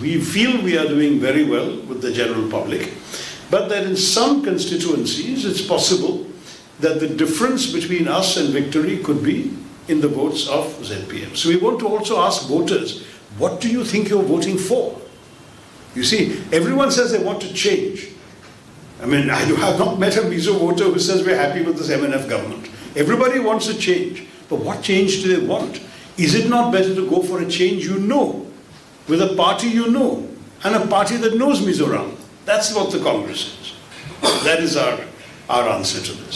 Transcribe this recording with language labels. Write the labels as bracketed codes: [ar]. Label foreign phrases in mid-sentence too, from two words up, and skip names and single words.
[en] We feel we are doing very well with the general public, but that in some constituencies it's possible that the difference between us and victory could be in the votes of ZPM. So we want to also ask voters, what do you think you're voting for? You see, everyone says they want to change. I mean, I have not met a Mizo voter who says we're happy with this MNF government. Everybody wants a change. But what change do they want? Is it not better to go for a change you know, with a party you know, and a party that knows Mizoram? That's what the Congress is. That is our answer to this.